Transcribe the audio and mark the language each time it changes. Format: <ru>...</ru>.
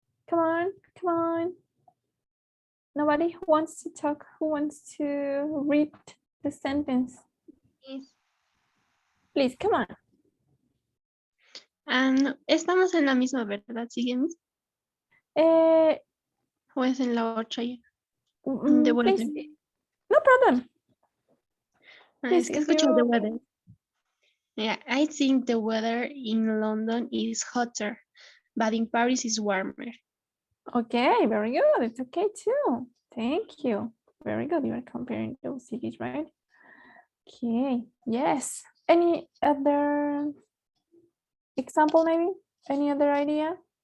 <en>Come on, come on. Nobody who wants to talk, who wants to read the sentence? Please, come on.</en> <es>Estamos en la misma, ¿verdad? ¿Seguimos? ¿O es en la otra ya? The weather.</es> <en>Please, no problem.</en> <es>Es que escucho the weather.</es> <en>Yeah, I think the weather in London is hotter, but in Paris is warmer. Okay, very good. It's okay too. Thank you. Very good. You are comparing those cities, right? Okay, yes. Any other example, maybe? Any other idea?</en>